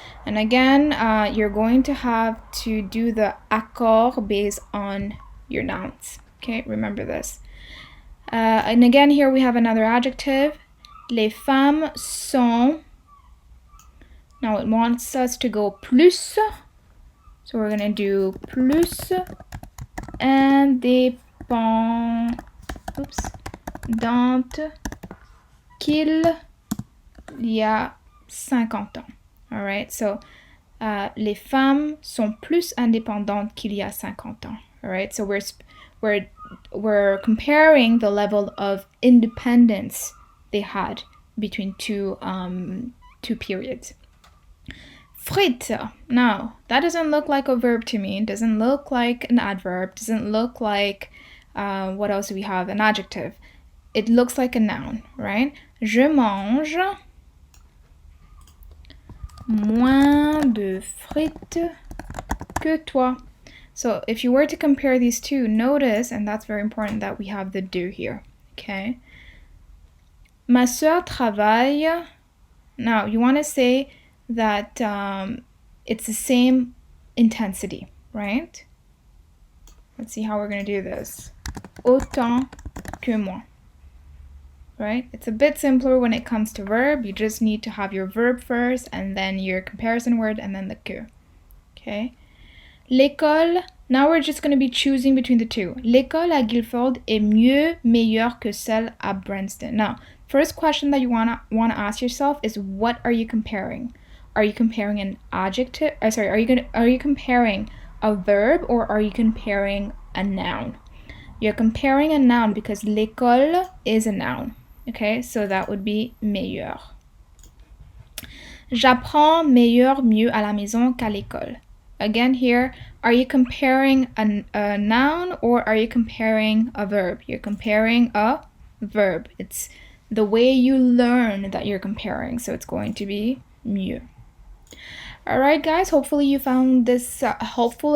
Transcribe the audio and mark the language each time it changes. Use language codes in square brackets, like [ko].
[en] And again, you're going to have to do the accord based on your nouns, okay? Remember this. And again, here we have another adjective. [fr] Les femmes sont. [en] Now it wants us to go plus. So we're going to do [fr] plus indépendantes qu'il y a 50 ans. [en] All right, so [fr] les femmes sont plus indépendantes qu'il y a 50 ans. [en] All right, so we're comparing the level of independence they had between two periods. Frites. Now, that doesn't look like a verb to me. It doesn't look like an adverb. Doesn't look like, what else do we have? An adjective. It looks like a noun, right? [fr] Je mange moins de frites que toi. [en] So if you were to compare these two, notice, and that's very important, that we have the do here, okay? [fr] Ma sœur travaille. [en] Now, you want to say that it's the same intensity, right? Let's see how we're going to do this. [fr] Autant que moi, [en] right? It's a bit simpler when it comes to verb. You just need to have your verb first, and then your comparison word, and then the que, okay? L'école, now we're just going to be choosing between the two. [fr] L'école à Guilford est mieux, meilleure que celle à Branston. [en] Now, first question that you want to ask yourself is, what are you comparing? Are you comparing an adjective? Are you comparing a verb, or are you comparing a noun? You're comparing a noun because l'école is a noun. Okay, so that would be meilleur. [fr] J'apprends meilleur, mieux à la maison qu'à l'école. [en] again here, are you comparing a noun or are you comparing a verb? You're comparing a verb. It's the way you learn that you're comparing, so it's going to be mieux. Alright guys, hopefully you found this helpful.